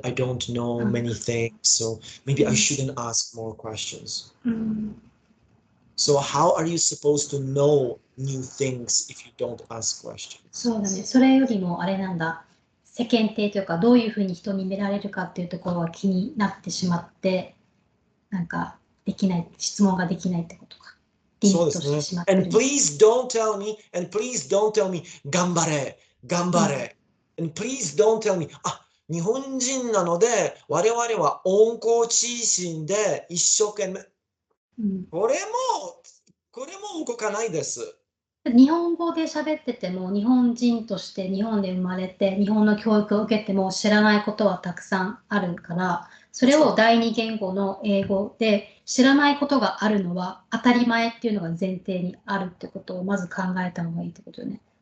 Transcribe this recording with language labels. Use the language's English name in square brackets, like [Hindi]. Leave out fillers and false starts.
[English] I don't know many things. So maybe I shouldn't ask more questions. So how are you supposed to know new things if you don't ask questions? [Japanese] そうだね。それよりもあれなんだ。世間体というか、どういうふうに人に見られるかっていうところが気になってしまって、なんかできない、質問ができないってことか。そうですね。 [English] And please don't tell me, [Japanese] 頑張れ、頑張れ。 [English] And please don't tell me, [Japanese] 日本人なので、我々は温厚知心で一生懸命。これも動かないです。日本語で喋ってても、日本人として日本で生まれて、日本の教育を受けても知らないことはたくさんあるから、それを第二言語の英語で知らないことがあるのは当たり前っていうのが前提にあるってことをまず考えた方がいいってことよね。